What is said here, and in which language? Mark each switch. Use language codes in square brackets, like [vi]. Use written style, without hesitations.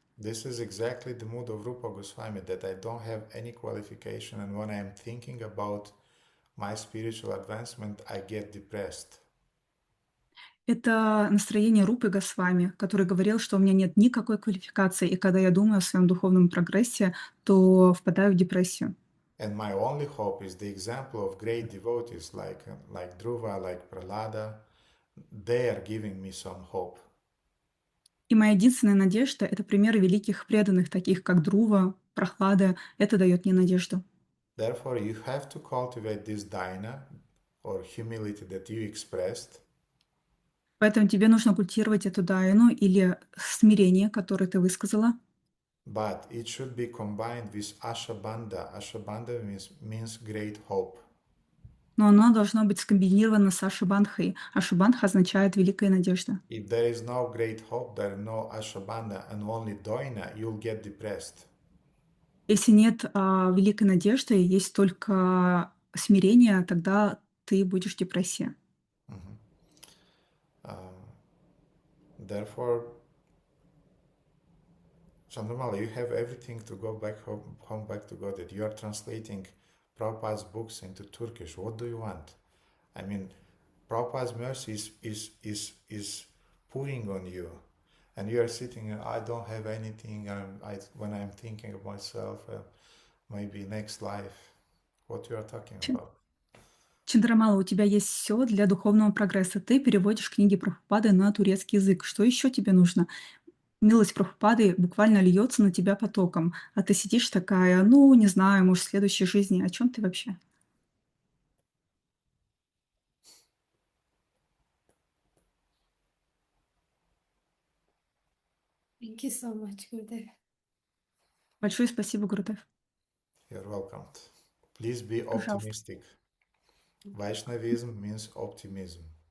[en] This is exactly the mood of Rupa Goswami, that I don't have any qualification, and when I am thinking about my spiritual advancement, I get depressed. [ru] Это настроение Рупы Госвами, который говорил, что у меня нет никакой квалификации, и когда я думаю о своем духовном прогрессе, то впадаю в депрессию. [en] And my only hope is the example of great devotees like Dhruva, like Prahlada. They are giving me some hope. [ru] И моя единственная надежда — это примеры великих преданных, таких как Друва, Прохлада. Это дает мне надежду. [en] Therefore, you have to cultivate this dhyana or humility that you expressed. [ru] Поэтому тебе нужно культивировать эту дайну или смирение, которое ты высказала. [en] But it should be combined with ashabandha. Ashabandha means great hope. [ru] Но оно должно быть скомбинировано с ашабандхой. Ашабандха означает «великая надежда». [en] If there is no great hope, there is no ashabandha and only doina, you'll get depressed. [ru] Если нет великой надежды, есть только смирение, тогда ты будешь в депрессии. [en] Therefore, Chandramala, you have everything to go back home back to God. That you are translating Prabhupada's books into Turkish. What do you want? I mean, Prabhupada's mercy is pouring on you, and you are sitting. I don't have anything. When I'm thinking of myself, maybe next life. What you are talking about? [ru] Чандрамала, у тебя есть все для духовного прогресса. Ты переводишь книги Прабхупады на турецкий язык. Что еще тебе нужно? Милость Прабхупады буквально льется на тебя потоком, а ты сидишь такая, ну, не знаю, может, в следующей жизни. О чем ты вообще? [en] Thank you so much, Gurudev. [ru] Большое спасибо, Гурудев. [en] You're welcome. Please be [ru] Пожалуйста. [en] optimistic. Vaishnavism means optimism.